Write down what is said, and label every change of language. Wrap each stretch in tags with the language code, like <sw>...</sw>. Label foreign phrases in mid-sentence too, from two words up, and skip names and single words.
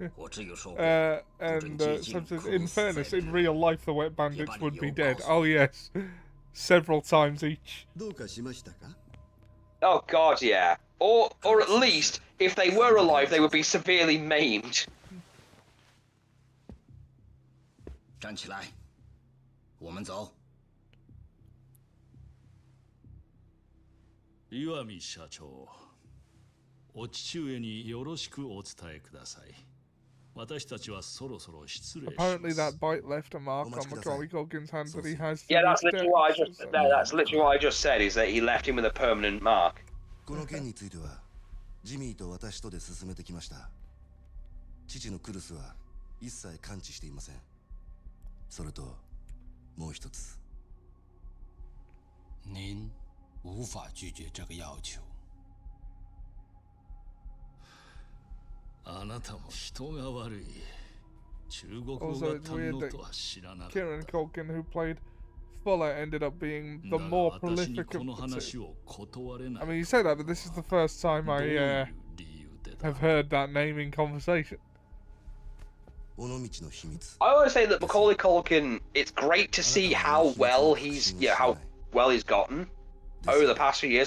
<en>Sometimes, in fairness, in real life, the wet bandits would be dead. Oh yes, several times each. Oh god, yeah. Or at least, if they were alive, they would be severely maimed.</en> <zh>站起来，我们走。</zh> <ja>岩見社長、お父上によろしくお伝えください。私たちはそろそろ失礼します。</ja> <en>Apparently that bite left a mark on Macaulay Culkin's hand that he has. Yeah, that's literally what I just. No, that's literally what I just said. Is that he left him with a permanent mark.</en> <ja>この件については、ジミーと私とで進めてきました。父のクルスは一切関知していません。それと、もう一つ。</ja> <zh>您无法拒绝这个要求。</zh> <ja>あなたも人が悪い。中国語が堪能とは知らなかった。</ja> <en>Kieran Culkin, who played Fuller, ended up being the more prolific of the two. I mean, you say that, but this is the first time I have heard that name in conversation. I always say that Macaulay Culkin, it's great to see how well he's gotten over the past few years.</en>